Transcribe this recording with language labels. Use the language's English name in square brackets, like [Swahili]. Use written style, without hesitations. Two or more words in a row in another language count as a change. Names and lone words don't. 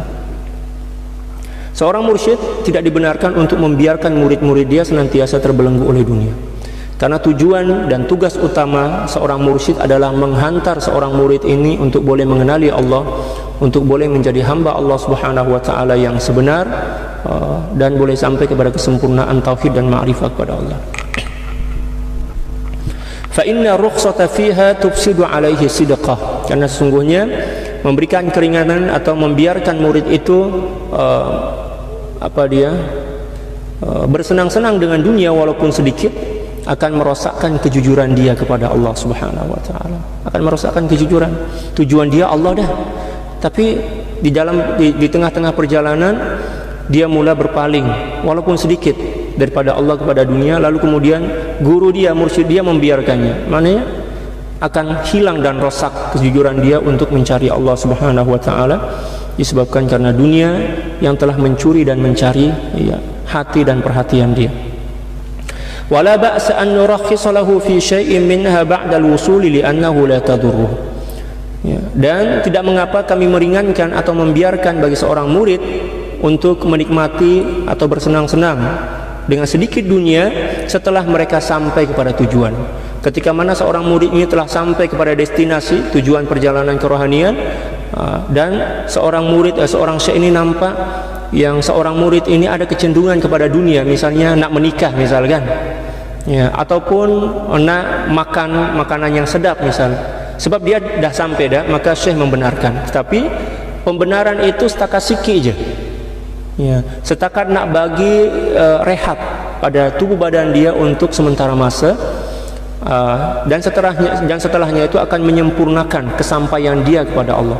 [Malay] Seorang mursyid tidak dibenarkan untuk membiarkan murid-murid dia senantiasa terbelenggu oleh dunia. Karena tujuan dan tugas utama seorang mursyid adalah menghantar seorang murid ini untuk boleh mengenali Allah, untuk boleh menjadi hamba Allah [Arabic] سبحانه وتعالى [Malay] yang sebenar, dan boleh sampai kepada kesempurnaan tauhid dan ma'rifah kepada Allah. [Arabic] فإن الرخصة فيها تفسد عليه صدقه. [Malay] Karena sesungguhnya memberikan keringanan atau membiarkan murid itu bersenang-senang dengan dunia walaupun sedikit, akan merosakkan kejujuran dia kepada Allah [Arabic] سبحانه وتعالى. [Malay] Akan merosakkan kejujuran. Tujuan dia Allah dah. Tapi di tengah-tengah perjalanan dia mula berpaling walaupun sedikit daripada Allah kepada dunia, lalu kemudian guru dia, mursyid dia membiarkannya. Maknanya akan hilang dan rosak kejujuran dia untuk mencari Allah [Arabic] سبحانه وتعالى, [Malay] disebabkan karena dunia yang telah mencuri dan mencari hati dan perhatian dia. [Arabic] ولا بأس أن نرخص له في شيء منها بعد الوصول لأنه لا تضره. [Malay] Dan tidak mengapa kami meringankan atau membiarkan bagi seorang murid untuk menikmati atau bersenang-senang dengan sedikit dunia setelah mereka sampai kepada tujuan. Ketika mana seorang murid ini telah sampai kepada destinasi tujuan perjalanan kerohanian, dan seorang syekh ini nampak yang seorang murid ini ada kecenderungan kepada dunia, misalnya nak menikah misalkan, ya, ataupun nak makan makanan yang sedap misal, sebab dia dah sampai dah, maka syekh membenarkan. Tetapi pembenaran itu setakat sikit je, ya, setakat nak bagi rehat pada tubuh badan dia untuk sementara masa, dan setelahnya itu akan menyempurnakan kesampaian dia kepada Allah.